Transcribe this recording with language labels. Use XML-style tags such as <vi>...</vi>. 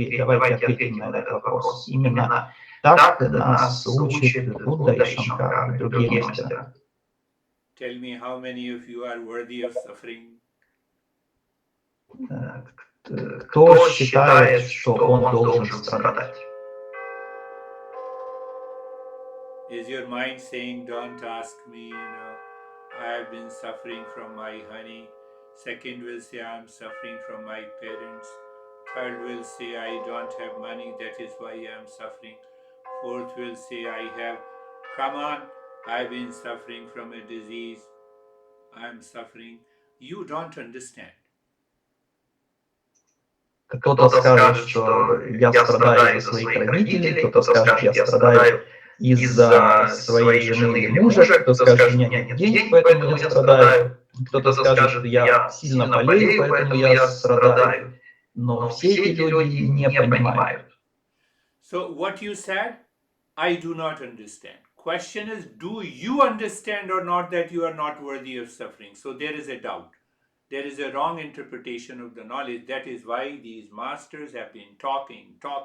<ru>Давайте ответим на этот вопрос. Именно так нас учит Будда и Шанкара и другие мастера.</ru> <en>Tell me how many of you are worthy of suffering?</en> <ru>Кто считает, что он должен страдать?</ru> <en>Is your mind saying, don't ask me, I have been suffering from my honey. Second will say, I'm suffering from my parents. Third will say, I don't have money, that is why I'm suffering. Fourth will say, come on, I've been suffering from a disease. I'm suffering. You don't understand.</en> <ru>Кто-то скажет, что я страдаю из-за своих родителей, кто-то скажет, я страдаю из-за своей жены или мужа, кто-то скажет, у меня нет денег, поэтому я страдаю, кто-то скажет, я сильно болею, поэтому я страдаю. Но все эти люди не понимают.</ru> <en>So what you said, I do not understand. Question is, do you understand or not that you are not worthy of suffering? So there is a doubt. There is a wrong interpretation of the knowledge. That is why these masters have been talking.</en>